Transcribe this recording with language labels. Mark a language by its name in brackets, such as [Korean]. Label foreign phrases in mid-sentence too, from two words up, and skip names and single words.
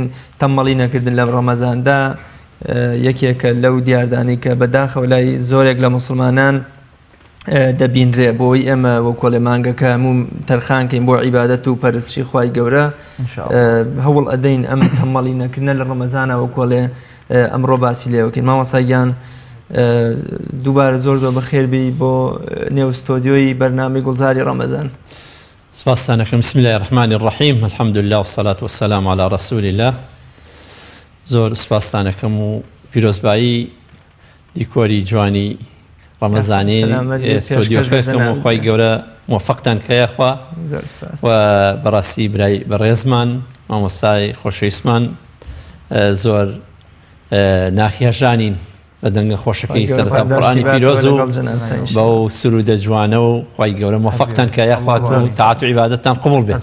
[Central Kurdish] تەمەڵی نەکردن لە ڕەمەزاندا یەکێکە لەو دیاردانی کە بەداخەوە لای زۆرێک لە مسلمانان دەبینرێ بۆی ئێمە وە کۆڵێ مانگەکە هەموو تەرخانکەین بۆ عیبادەت و پەرستشی خوای گەورە هەوڵ ئەدەین ئەم تەمەڵی نەکردنە لە ڕەمەزانە وە کۆڵێ ئەمڕۆ باسی لێوەکەین. مامۆستاگیان دووبارە زۆر بەخێربی بۆ نێو ستۆدیۆی بەرنامەی گوڵزاری ڕەمەزان. سپاسانەکەم. [Arabic] بسم الله الرحمن الرحیم. الحمد لله والصلاة والسلام على رسول الله. [Central Kurdish] زۆر سپاسانەکەم و پیرۆزبایی دیکۆری جوانی ڕەمەزانی ستۆدیۆکەکەم و خۆی گەورە موفقتان کەیەخوا و بەڕاستی برای بەڕێزمان مامۆستای خۆشەویستمان زۆر ناخی هەژانین بە دەنگە خۆشەکەی سەرەتا قورئانی پیرۆز و بەو سرودە جوانە و خۆی گەورە موفقتان کەیەخوا و تاعات و عیبادەتتان قبوڵ بێت.